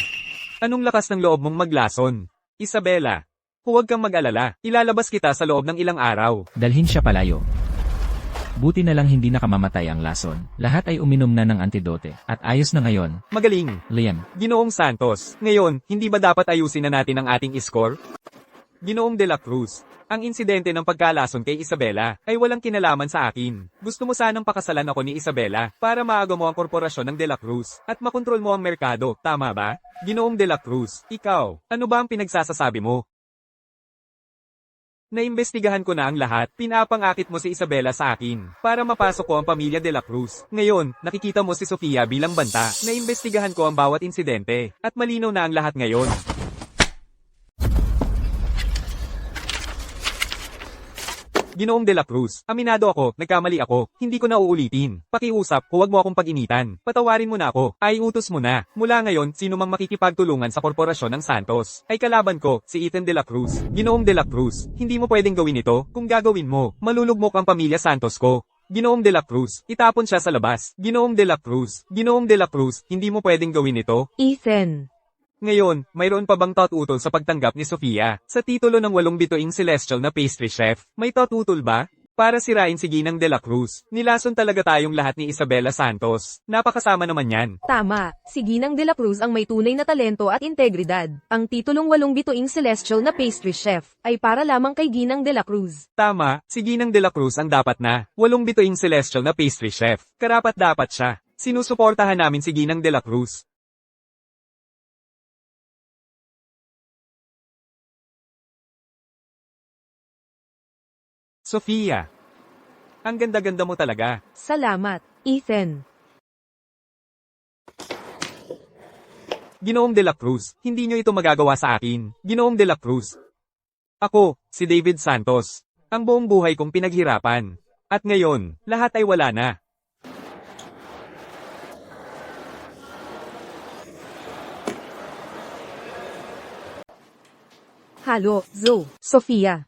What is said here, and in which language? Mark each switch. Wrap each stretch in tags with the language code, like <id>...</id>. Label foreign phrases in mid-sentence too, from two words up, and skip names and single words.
<tl>Anong lakas ng loob mong maglason? Isabela, huwag kang mag-alala. Ilalabas kita sa loob ng ilang araw. Dalhin siya palayo. Buti na lang hindi nakamamatay ang lason. Lahat ay uminom na ng antidote. At ayos na ngayon. Magaling. Liam, Ginoong Santos, ngayon, hindi ba dapat ayusin na natin ang ating score? Ginoong de la Cruz, ang insidente ng pagkalason kay Isabela ay walang kinalaman sa akin. Gusto mo sanang pakasalan ako ni Isabela para maaga mo ang korporasyon ng de la Cruz at makontrol mo ang merkado, tama ba? Ginoong de la Cruz, ikaw, ano ba ang pinagsasasabi mo? Naimbestigahan ko na ang lahat. Pinapangakit mo si Isabela sa akin para mapasok ko ang pamilya de la Cruz. Ngayon, nakikita mo si Sofia bilang banta. Naimbestigahan ko ang bawat insidente at malinaw na ang lahat ngayon. Ginoong de la Cruz, aminado ako, nagkamali ako, hindi ko na uulitin. Pakiusap, huwag mo akong pag-initan. Patawarin mo na ako, ay utos mo na. Mula ngayon, sino mang makikipagtulungan sa korporasyon ng Santos, ay kalaban ko, si Ethan de la Cruz. Ginoong de la Cruz, hindi mo pwedeng gawin ito. Kung gagawin mo, malulugmok ang pamilya Santos ko. Ginoong de la Cruz, itapon siya sa labas. Ginoong de la Cruz, Ginoong de la Cruz, hindi mo pwedeng gawin ito. Ethan. Ngayon, mayroon pa bang taututol sa pagtanggap ni Sofia sa titulo ng 8 bituing celestial na pastry chef? May taututol ba? Para sirain si Ginang de la Cruz, nilason talaga tayong lahat ni Isabela Santos. Napakasama naman yan. Tama, si Ginang de la Cruz ang may tunay na talento at integridad. Ang titulong 8 bituing celestial na pastry chef ay para lamang kay Ginang de la Cruz. Tama, si Ginang de la Cruz ang dapat na 8 bituing celestial na pastry chef. Karapat dapat siya. Sinusuportahan namin si Ginang de la Cruz. Sofia. Ang ganda-ganda mo talaga. Salamat, Ethan. Ginoong de la Cruz, hindi nyo ito magagawa sa akin. Ginoong de la Cruz. Ako, si David Santos. Ang buong buhay kong pinaghirapan. At ngayon, lahat ay wala na. Halo, Zoe, Sofia.</tl>